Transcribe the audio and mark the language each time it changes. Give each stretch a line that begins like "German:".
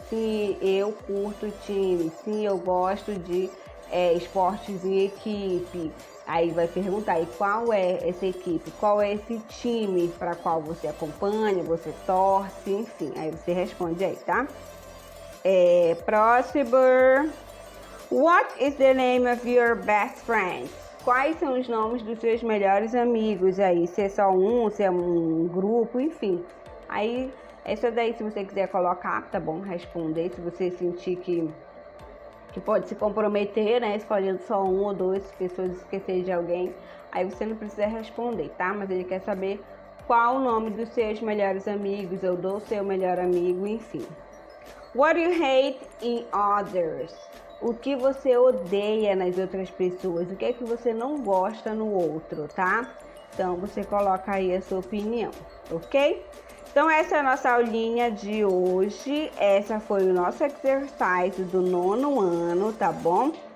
Portuguese: Se eu curto time, se eu gosto de esportes em equipe. Aí vai perguntar, e qual é essa equipe? Qual é esse time para qual você acompanha, você torce, enfim. Aí você responde aí, tá? Próximo. What is the name of your best friend? Quais são os nomes dos seus melhores amigos aí? Se é só um, se é um grupo, enfim. Aí, essa daí, se você quiser colocar, tá bom? Responder, se você sentir que pode se comprometer, né? Escolhendo só um ou duas pessoas, esquecer de alguém. Aí você não precisa responder, tá? Mas ele quer saber qual o nome dos seus melhores amigos, ou do seu melhor amigo, enfim.
English: What do you hate in others?
Portuguese: O que você odeia nas outras pessoas? O que é que você não gosta no outro, tá? Então, você coloca aí a sua opinião, ok? Então, essa é a nossa aulinha de hoje. Essa foi o nosso exercise do 9º ano, tá bom?